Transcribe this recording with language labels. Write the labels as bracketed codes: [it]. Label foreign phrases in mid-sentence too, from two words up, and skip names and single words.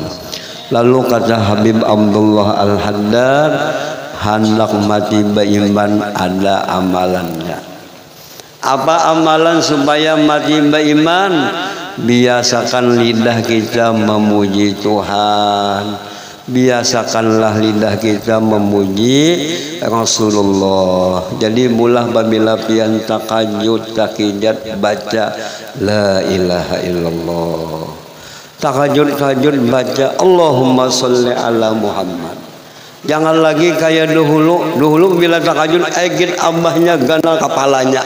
[id] Lalu kata Habib Abdullah Al-Haddad, hendak mati beriman ada amalannya. Apa amalan supaya mati beriman? Biasakan lidah kita memuji Tuhan. Biasakanlah lidah kita memuji Rasulullah. [bjn] Jadi mulah babila pian takajud takijat baca [ar] la ilaha illallah. [bjn] Takajud baca [ar] Allahumma sholli ala Muhammad. [bjn] Jangan lagi kayak dahulu bila takajud egit abahnya ganal kepalanya.